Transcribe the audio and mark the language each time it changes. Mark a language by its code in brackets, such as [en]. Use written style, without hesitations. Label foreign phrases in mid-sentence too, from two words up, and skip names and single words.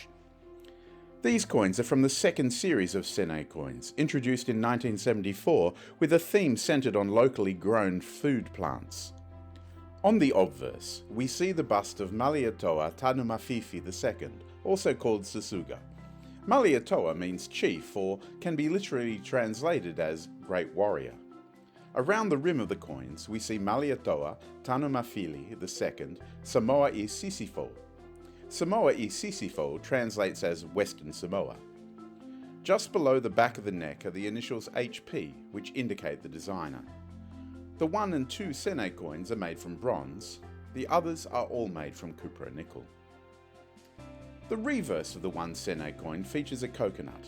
[en] These coins are from the second series of sene coins, introduced in 1974 with a theme centred on locally grown food plants. On the obverse, we see the bust of Malietoa Tanumafifi II, also called Sasuga. Malietoa means chief, or can be literally translated as great warrior. Around the rim of the coins, we see Malietoa Tanumafili II, Samoa i Sisifo. Samoa i Sisifo translates as Western Samoa. Just below the back of the neck are the initials HP, which indicate the designer. The 1 and 2 sene coins are made from bronze, the others are all made from cupra nickel. The reverse of the 1 sene coin features a coconut.